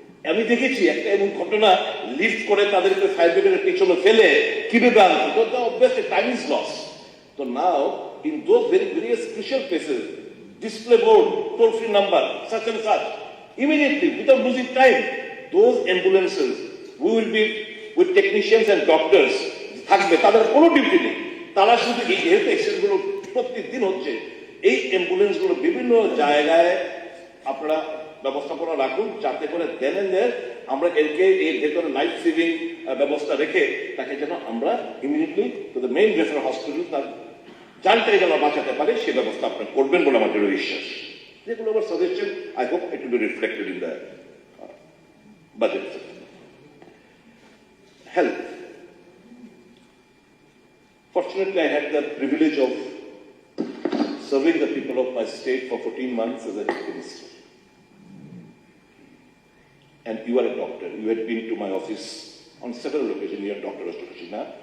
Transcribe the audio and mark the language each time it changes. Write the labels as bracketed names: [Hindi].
[Bangla] আমি দেখেছি একটা এমন ঘটনা, লিফট করে তাদেরকে ফায়ার ব্রিগেডের পেছনে ফেলে কিভাবে আনতো, তো অবভিয়াসলি টাইম ইজ লস। [English] তো now in those various crucial places, display board, toll free number, such and such. Immediately, without losing time, those ambulances, we will be with technicians and doctors, [Bangla] থাকবে, তাদের কোনো ডিউটি নেই, তারা শুধু এই health accident গুলো প্রত্যেকদিন হচ্ছে, এই অ্যাম্বুলেন্স গুলো বিভিন্ন জায়গায় আপনারা ব্যবস্থাপনা রাখুন, যাতে করে দেন আমরা এরকে এর ভেতরে লাইফ সেভিং ব্যবস্থা রেখে তাকে যেন আমরা [English] immediately to the main referral hospital [Bangla] তার জানটাই যেন বাঁচাতে পারে সে ব্যবস্থা আপনার করবেন বলে আমার দৃঢ় বিশ্বাস। যেগুলো আমার suggestion, [English] I hope it will be reflected in the budget. health. Fortunately, I had the privilege of serving the people of my state for 14 months as a health minister. And you are a doctor. You had been to my office on several occasions. You are Dr. Rashtrashina.